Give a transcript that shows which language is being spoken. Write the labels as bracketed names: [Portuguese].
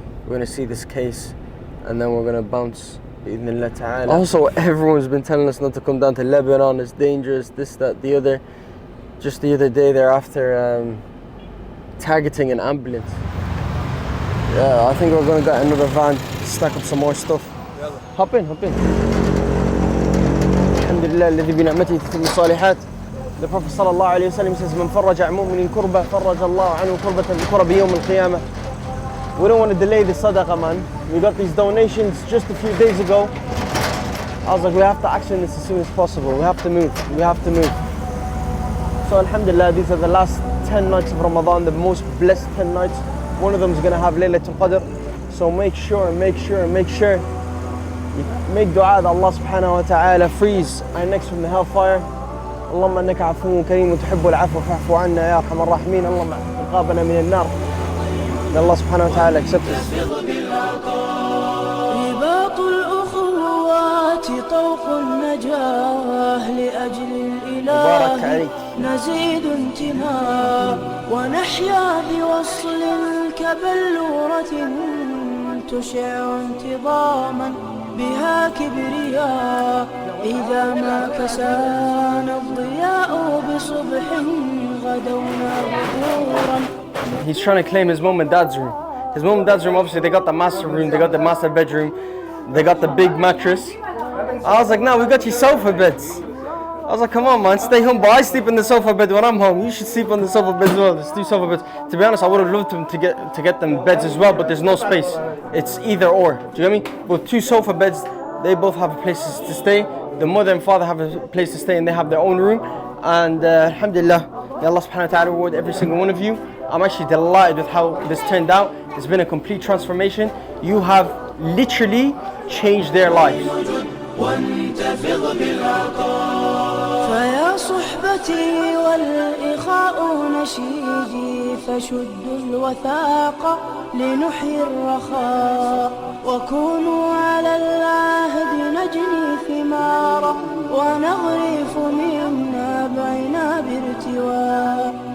[English] We're gonna see this case and then we're gonna bounce. Also, everyone's been telling us not to come down to Lebanon, it's dangerous, this, that, the other. Just the other day they're after targeting an ambulance. Yeah, I think we're gonna get another van, stack up some more stuff. Hop in. [Arabic] Alhamdulillah, الذي بنعمته تتم الصالحات. [English] The Prophet sallallahu alayhi wa sallam says, [Arabic] من فرج عن مؤمن كربة فرج الله عنه كربة يوم القيامة. [English] We don't want to delay the sadaqah, man. We got these donations just a few days ago. I was like, we have to action this as soon as possible. We have to move. So alhamdulillah, these are the last 10 nights of Ramadan, the most blessed 10 nights. One of them is going to have Laylatul Qadr. So make sure. You make dua that Allah subhanahu wa ta'ala frees our necks from the hellfire. [Arabic] اللهم انك عفو كريم وتحب العفو فاعف عنا يا ارحم الراحمين. اللهم عقابنا من النار. [English] May Allah subhanahu wa ta'ala accept us. [Arabic] طوق النجاة لأجل مبارك عليك. نزيد انتماء ونحيا بوصل كبلورة تشع انتظاما بها كبرياء إذا ما كسانا الضياء بصبح غدونا ظهورا. [English] He's trying to claim his mom and dad's room. His mom and dad's room, obviously they got the master room, they got the master bedroom, they got the big mattress. I was like, no, we got you sofa beds. I was like, come on man, stay home. But I sleep in the sofa bed when I'm home. You should sleep on the sofa bed as well. There's 2 sofa beds. To be honest, I would have loved them to get them beds as well, but there's no space. It's either or. Do you get me? With 2 sofa beds, they both have places to stay. The mother and father have a place to stay and they have their own room. And alhamdulillah, may Allah subhanahu wa ta'ala reward every single one of you. I'm actually delighted with how this turned out. It's been a complete transformation. You have literally changed their lives. [Arabic] فيا صحبتي والإخاء نشيدي فشدوا الوثاق لنحيي الرخاء وكونوا على العهد نجني ثمارا ونغرف من نابعنا بارتواء